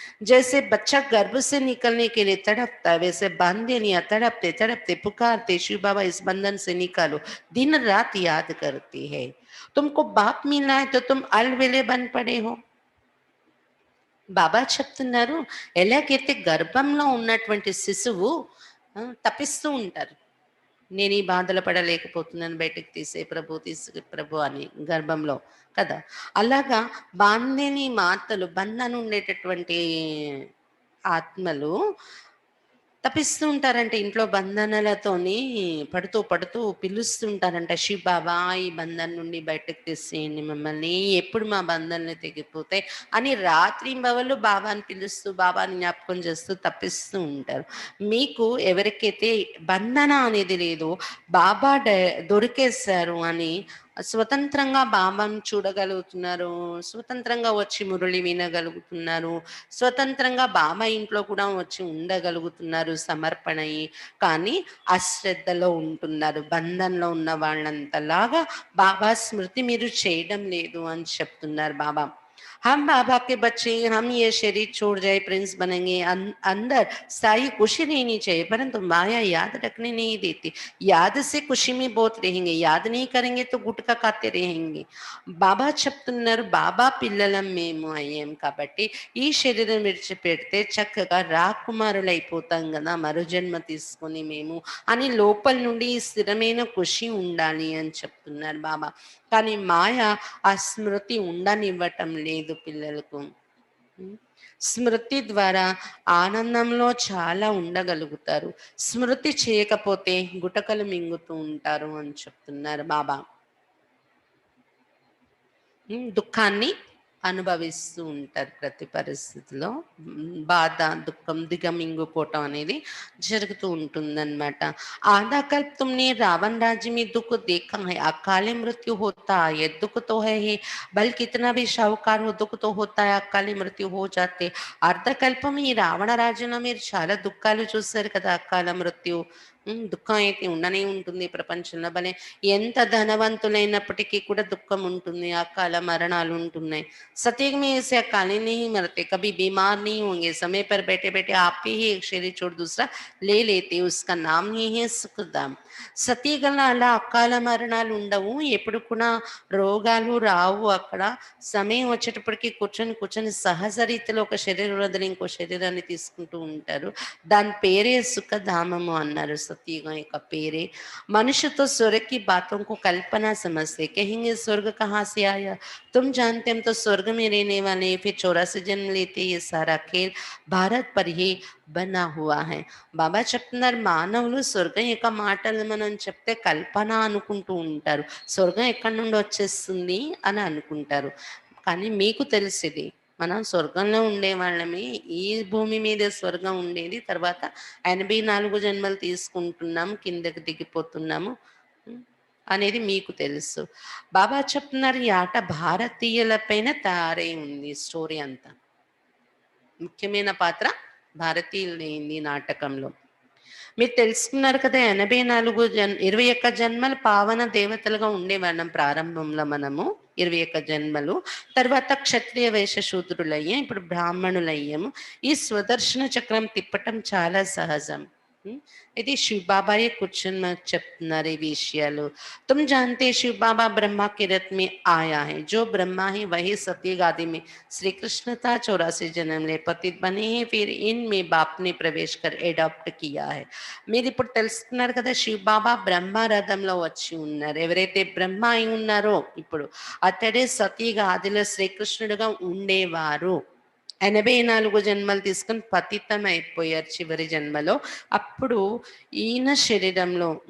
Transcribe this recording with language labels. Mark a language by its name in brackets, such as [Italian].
[Hindi] जैसे बच्चा गर्भ से निकलने के लिए तड़पता है, वैसे बांधनियाँ तड़पते तड़पते पुकारते शिव बाबा इस बंधन से निकालो, दिन रात याद करती है. तुमको बाप मिला है तो तुम अलविले बन पड़े हो. [Telugu] బాబా చెప్తున్నారు ఎలాగైతే గర్భంలో ఉన్నటువంటి శిశువు తపిస్తూ ఉంటారు. నేను ఈ బాధలు పడలేకపోతున్నాను బయటకు తీసే ప్రభు తీసే ప్రభు అని గర్భంలో కదా. అలాగా బాందిని మాతలు బంధన ఉండేటటువంటి ఆత్మలు తపిస్తూ ఉంటారంట ఇంట్లో బంధనాలతోని పడుతూ పడుతూ పిలుస్తుంటారంట శివ్ బాబా ఈ బంధం నుండి బయటకు తీసేయండి మమ్మల్ని ఎప్పుడు మా బంధనలు తెగిపోతాయి అని రాత్రింబవళ్ళు బాబాని పిలుస్తూ బాబాని జ్ఞాపకం చేస్తూ తప్పిస్తూ ఉంటారు. మీకు ఎవరికైతే బంధన అనేది లేదో బాబా దొరికేశారు అని స్వతంత్రంగా బాబాను చూడగలుగుతున్నారు, స్వతంత్రంగా వచ్చి మురళి వినగలుగుతున్నారు, స్వతంత్రంగా బాబా ఇంట్లో కూడా వచ్చి ఉండగలుగుతున్నారు సమర్పణ అయ్యి. కానీ అశ్రద్ధలో ఉంటున్నారు, బంధంలో ఉన్న వాళ్ళంతలాగా బాబా స్మృతి మీరు చేయడం లేదు అని చెప్తున్నారు బాబా. [Hindi] हम बाबा के बच्चे, हम ये शरीर छोड़ जाए प्रिंस बनेंगे, अंदर सारी खुशी रहनी चाहिए परंतु माया याद रखने नहीं देती. याद से खुशी में बहुत रहेंगे, याद नहीं करेंगे तो गुटका खाते रहेंगे. [Telugu] బాబా చెప్తున్నారు బాబా పిల్లలం మేము అయ్యాం కాబట్టి ఈ శరీరం విడిచిపెడితే చక్కగా రాకుమారులైపోతాం కదా మరో జన్మ తీసుకొని మేము అని లోపల నుండి ఈ స్థిరమైన ఖుషి ఉండాలి అని చెప్తున్నారు బాబా. కానీ మాయ ఆ స్మృతి ఉండనివ్వటం లేదు పిల్లలకు. స్మృతి ద్వారా ఆనందంలో చాలా ఉండగలుగుతారు, స్మృతి చేయకపోతే గుటకలు మింగుతూ ఉంటారు అని చెప్తున్నారు బాబా. దుఃఖాన్ని అనుభవిస్తూ ఉంటారు ప్రతి పరిస్థితిలో. బాధ దుఃఖం దిగమింగిపోవటం అనేది జరుగుతూ ఉంటుందన్నమాట. [Hindi] आधा कल्प तुमने रावण राज्य में दुख देखा है, अकाले मृत्यु होता है, दुख तो है ही बल्कि कितना भी शाहूकार हो दुख तो होता है, अकाले मृत्यु हो जाते. [Telugu] అర్ధకల్పం ఈ రావణ రాజ్యంలో మీరు చాలా దుఃఖాలు చూశారు కదా, అకాల మృత్యు. దుఃఖం అయితే ఉండనే ఉంటుంది ప్రపంచంలో. భలే ఎంత ధనవంతులైనప్పటికీ కూడా దుఃఖం ఉంటుంది, అకాల మరణాలు ఉంటున్నాయి. [Hindi] सतयुग में ऐसे अकाले नहीं मरते, कभी बीमार नहीं होंगे, समय पर बैठे बैठे आप ही एक शरीर छोड़ दूसरा ले लेते, उसका नाम ही है सुखधाम. [Telugu] సతీగంలో అలా అకాల మరణాలు ఉండవు, ఎప్పుడు కూడా రోగాలు రావు అక్కడ. సమయం వచ్చేటప్పటికి కూర్చొని కూర్చొని సహజ రీతిలో ఒక శరీరం వదిలి ఇంకో శరీరాన్ని తీసుకుంటూ ఉంటారు. దాని పేరే సుఖధామము అన్నారు, సతీగం యొక్క పేరే. [Hindi] मनुष्य तो स्वर्ग की बातों को कल्पना समझते, कहेंगे स्वर्ग कहाँ से आया, तुम जानते हम तो स्वर्ग में रहने वाले, फिर 84 जन्म लेते, ये सारा खेल भारत पर ही बना हुआ है. [Telugu] బాబా చెప్తున్నారు మానవులు స్వర్గం యొక్క మాటలు మనం చెప్తే కల్పన అనుకుంటూ ఉంటారు, స్వర్గం ఎక్కడి నుండి వచ్చేస్తుంది అని అనుకుంటారు. కానీ మీకు తెలిసింది మనం స్వర్గంలో ఉండేవాళ్ళమే, ఈ భూమి మీద స్వర్గం ఉండేది, తర్వాత 84 జన్మలు తీసుకుంటున్నాం, కిందకి దిగిపోతున్నాము అనేది మీకు తెలుసు. బాబా చెప్తున్నారు ఈ ఆట భారతీయుల పైన తయారై ఉంది, స్టోరీ అంతా ముఖ్యమైన పాత్ర భారతీయులైంది నాటకంలో. మీరు తెలుసుకున్నారు కదా 21 జన్మలు పావన దేవతలుగా ఉండేవాళ్ళం ప్రారంభంలో మనము, 21 జన్మలు. తర్వాత క్షత్రియ వైశ్య శూద్రులయ్యాం, ఇప్పుడు బ్రాహ్మణులయ్యాము. ఈ స్వదర్శన చక్రం తిప్పటం చాలా సహజం. ఇది శివ్ బాబాయే కూర్చొని మనకు చెప్తున్నారు ఈ విషయాలు. [Hindi] तुम जानते शिव बाबा ब्रह्मा के रथ में आया है, जो ब्रह्मा है वही सत्य गादी में श्री कृष्ण था, 84 जन्म ले पतित बने हैं, फिर इनमें बाप ने प्रवेश कर एडॉप्ट किया है. [Telugu] మీరు ఇప్పుడు తెలుసుకున్నారు కదా శివ్ బాబా బ్రహ్మ రథంలో వచ్చి ఉన్నారు. ఎవరైతే బ్రహ్మ అయి ఉన్నారో ఇప్పుడు అతడే సతీగా ఆదిలో శ్రీకృష్ణుడిగా ఉండేవారు. 84 జన్మలు తీసుకొని పతితం అయిపోయారు చివరి జన్మలో. అప్పుడు ఈయన శరీరంలో